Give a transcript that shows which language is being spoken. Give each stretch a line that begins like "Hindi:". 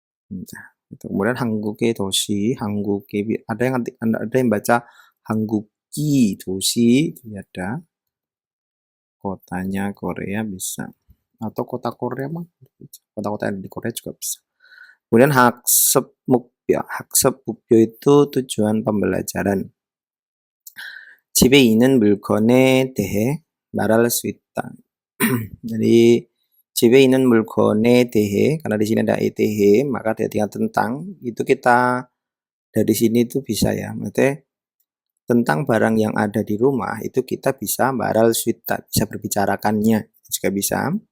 Indonesian: Nah, kemudian
Korean: 한국의 도시,
Indonesian: ada yang baca
Korean: 한국이 도시,
Indonesian: ada kotanya Korea bisa, atau kota Korea mah, kota-kota yang di Korea juga bisa. Kemudian
Korean: 학습 목표
Indonesian: itu tujuan pembelajaran.
Korean: 집에 있는 물건에 대해 말할 수 있다.
Indonesian: Jadi
Korean: 집에 있는 물건에 대해,
Indonesian: karena di sini ada ETH, maka dia tentang, itu kita dari sini itu bisa ya, maksudnya tentang barang yang ada di rumah, itu kita bisa
Korean: 말할 수 있다,
Indonesian: bisa berbicarakannya, juga bisa.